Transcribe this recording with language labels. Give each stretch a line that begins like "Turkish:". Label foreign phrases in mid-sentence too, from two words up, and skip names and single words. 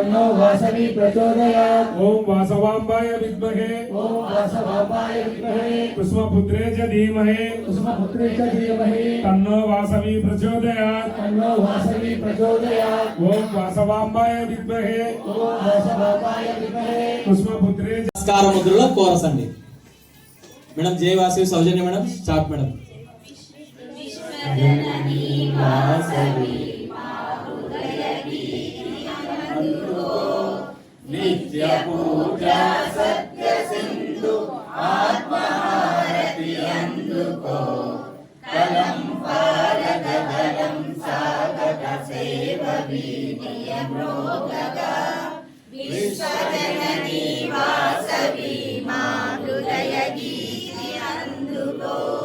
Sanskrit: ओम वासवाय विद्महे कुसुमपुत्रे च धीमहि तन्नो वासवी प्रचोदयात् ओम वासवाय विद्महे कुसुमपुत्रे च
Telugu: నమస్కార ముద్రలో కోరసండి మేడం జై వాసవి సౌజన్య మేడం స్టార్ట్ మేడం నిత్య పూజ సత్య సింధు ఆత్మహారతి అందుకో కలం పారగ గలం సాగక సేవ వీర్య మ్రోగగా విశ్వజననీ వాసవి మా హృదయ గీతి అందుకో